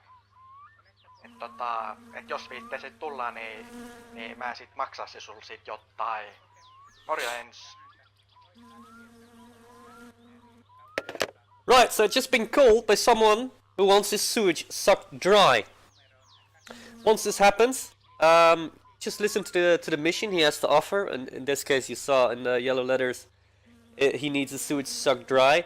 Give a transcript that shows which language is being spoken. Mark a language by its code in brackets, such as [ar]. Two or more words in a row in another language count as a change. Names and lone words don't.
[fi] Et jos viitteisit tulla, niin mä sit maksaisin sul sit jotain. Morjens. [en] Right, so I've just been called by someone who wants his sewage sucked dry. Once this happens, just listen to the mission he has to offer, and in this case you saw in the yellow letters he needs his sewage sucked dry.